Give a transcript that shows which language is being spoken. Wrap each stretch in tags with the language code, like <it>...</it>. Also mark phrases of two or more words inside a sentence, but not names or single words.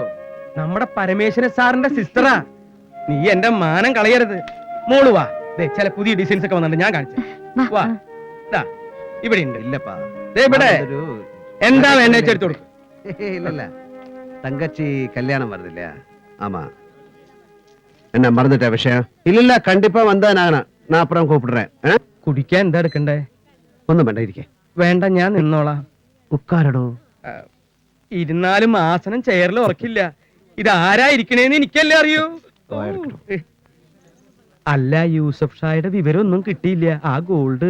<ml>നമ്മുടെ പരമേശ്വരൻ സാറിന്റെ സിസ്റ്ററാ. നീ എന്റെ മാനം കളയരുത്. മോള് വാ, ചില പുതിയ ഡിസൈൻസ് ഒക്കെ വന്നിട്ടുണ്ട്, ഞാൻ കാണിച്ചു. വാ, ഇവിടെ ഉണ്ട്. ഇല്ലപ്പാ, ഇവിടെ എന്താ വേണ്ട എടുത്തു കൊടുക്കും. ഇല്ലല്ല, തങ്കച്ചി കല്യാണം വരുന്നില്ല.</ml> <ta>ஆமா, என்ன மறந்துட்ட விஷயம்? இல்ல கண்டிப்பா வந்தா நான் அப்புறம் கூப்பிடுறேன்.</ta> <ml>കുടിക്കാൻ എന്താ എടുക്കണ്ടേ? ഒന്നും വേണ്ട, ഇരിക്കേ. വേണ്ട, ഞാൻ നിന്നോളാം. ഉക്കാരടോ. ഇരുന്നാലും ആസനം ചെയറിൽ ഉറക്കില്ല. ഇത് ആരാ ഇരിക്കണേന്ന് എനിക്കല്ലേ അറിയൂ. അല്ല യൂസഫ് ഷായുടെ വിവരമൊന്നും കിട്ടിയില്ല ആ ഗോൾഡ്.</ml>